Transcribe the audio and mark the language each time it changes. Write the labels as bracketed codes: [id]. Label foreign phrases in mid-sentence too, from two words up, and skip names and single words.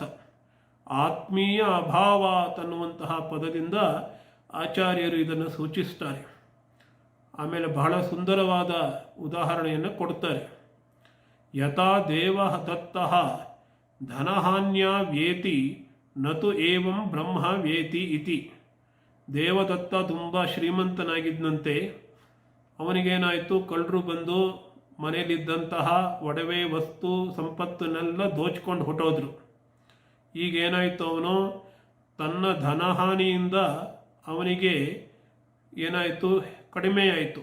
[kn] ಆತ್ಮೀಯ ಅಭಾವ ಅನ್ನುವಂತಹ ಪದದಿಂದ ಆಚಾರ್ಯರು ಇದನ್ನು ಸೂಚಿಸ್ತಾರೆ. ಆಮೇಲೆ ಬಹಳ ಸುಂದರವಾದ ಉದಾಹರಣೆಯನ್ನು ಕೊಡ್ತಾರೆ. [sa] ಯಥಾ ದೇವ ದತ್ತಃ ಧನಹಾನ್ಯ ವ್ಯೇತಿ ನತು ಏವಂ ಬ್ರಹ್ಮ ವ್ಯೇತಿ ಇತಿ. [kn] ದೇವದತ್ತ ತುಂಬ ಶ್ರೀಮಂತನಾಗಿದ್ದಂತೆ, ಅವನಿಗೇನಾಯಿತು, ಕಳ್ಳರು ಬಂದು ಮನೆಯಲ್ಲಿದ್ದಂತಹ ಒಡವೆ ವಸ್ತು ಸಂಪತ್ತನ್ನೆಲ್ಲ ದೋಚ್ಕೊಂಡು ಹೊಟ್ಟೋದ್ರು. ಈಗೇನಾಯಿತು, ಅವನು ತನ್ನ ಧನಹಾನಿಯಿಂದ ಅವನಿಗೆ ಏನಾಯಿತು, ಕಡಿಮೆಯಾಯಿತು.